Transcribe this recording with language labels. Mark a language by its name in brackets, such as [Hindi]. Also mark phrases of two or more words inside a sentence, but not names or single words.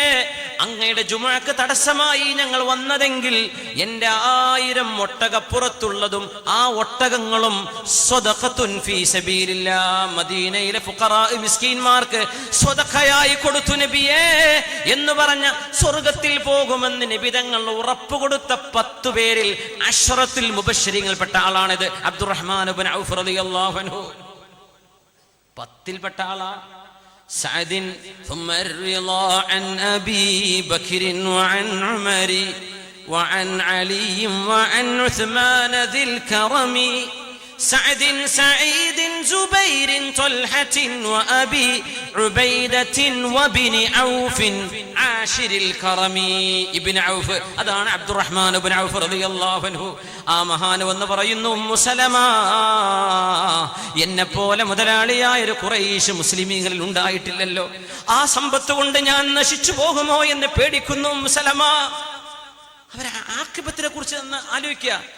[Malayalam] അങ്ങയുടെ ജുമുഅക്ക് തടസ്സമായി ഞങ്ങൾ വന്നതെങ്കിൽ എന്റെ 1000 ഒട്ടകപ്പുറത്തുള്ളതും ആ ഒട്ടകങ്ങളും [Arabic] صدقة في سبيل الله, [Malayalam] മദീനയിലെ ഫുഖറാ മിസ്കീന്മാർക്ക് സ്വദഖയായി കൊടുത്തു നബിയേ എന്ന് പറഞ്ഞ സ്വർഗത്തിൽ പോകുമെന്ന് നബി തങ്ങൾ ഉറപ്പ് കൊടുത്ത 10 പേരിൽ അശ്റത്തുൽ മുബശ്ശിരീങ്ങളിൽപ്പെട്ട ആളാണിത് അബ്ദുറഹ്മാൻ ഇബ്നു ഔഫ് [Arabic] رضي الله عنه. [Malayalam] 10ൽപ്പെട്ട ആളാ. [Arabic] سعد ثم الرضا عن أبي بكر وعن عمر وعن علي وعن عثمان ذي الكرم. سعد سعيد زبير طلحة وأبي عبيدة وابن عوف عاشر الكرم. [Malayalam] ابن عوف അതാണ് അബ്ദുറഹ്മാൻ ഇബ്നു ഔഫ് [Arabic] رضي الله عنه. [Malayalam] ആ മഹാൻ എന്ന് പറയുന്നു ഉമ്മു സലമ, എന്നെ പോലെ മുതലാളിയായ ഒരു ഖുറൈശ് മുസ്ലിമീങ്ങളിൽ ഉണ്ടായിട്ടില്ലല്ലോ. ആ സമ്പത്ത് കൊണ്ട് ഞാൻ നശിച്ചു പോകുമോ എന്ന് പേടിക്കുന്നു ഉമ്മു സലമ. അവരെ ആഖിബത്തിനെ കുറിച്ച് ഒന്ന് ആലോചിക്കുക.